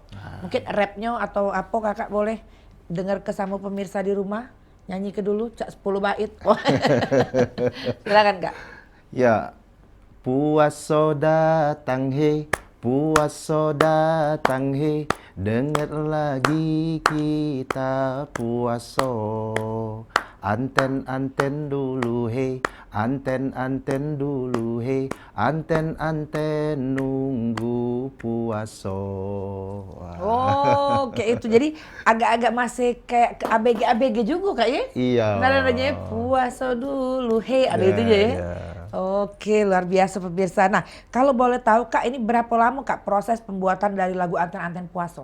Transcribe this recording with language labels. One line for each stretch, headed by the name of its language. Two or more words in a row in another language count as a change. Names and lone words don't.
Indonesian: Mungkin rapnya atau apa kakak boleh dengar ke sama pemirsa di rumah? Nyanyi ke dulu, cak 10 bait. Silakan Kak. Ya, puasa datang he, puasa datang he, dengar lagi kita puasa. Anten-anten dulu he, anten-anten dulu he, anten-anten nunggu puasa. Oh, kayak itu. Jadi agak-agak masih kayak ke ABG-ABG juga Kak ya? Iya. Nadanya puasa dulu, hey, ada itu ya? Ya. Oke, luar biasa pemirsa. Nah, kalau boleh tahu Kak, ini berapa lama Kak proses pembuatan dari lagu Anten-Anten Puaso?